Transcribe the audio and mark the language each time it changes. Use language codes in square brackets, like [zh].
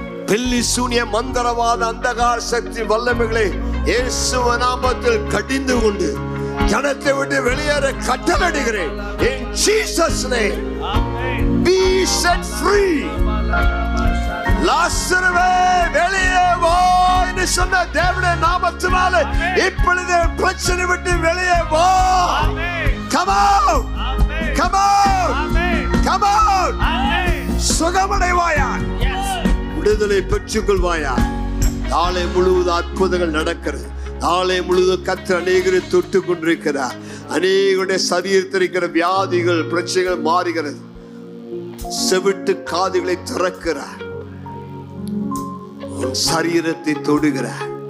[ta] பில்லி சூனிய மந்திரவாத அந்தகார சக்தி வல்லமைகளை இயேசுவின் நாமத்தில் கடிந்து கொண்டு ஜனத்தை விட்டு வெளியேற கட்டளையிடுகிறேன். [en] In Jesus' name, be set free. [ta] லாசருவே வெளியே வா என்று சொன்ன தேவனுடைய நாமத்தினாலே இப்பொழுது பிரச்சனை விட்டு வெளியே வா. [en] Come out, come out, come out. [ta] சுகமடைவாயா, விடுதலை பெற்றுக்கொள்வாயா. நாளை முழுவதும் அற்புதங்கள் நடக்கிறது. நாளை முழுவதும் கர்த்தர் அநேகரை தொட்டு கொண்டிருக்கிறார். அநேகருடைய சரீரத்தில் இருக்கிற வியாதிகள் பிரச்சனைகள் மாறுகிறது. செவிட்டு காதுகளை திறக்கிறார். உன் சரீரத்தை தொடுகிறார்.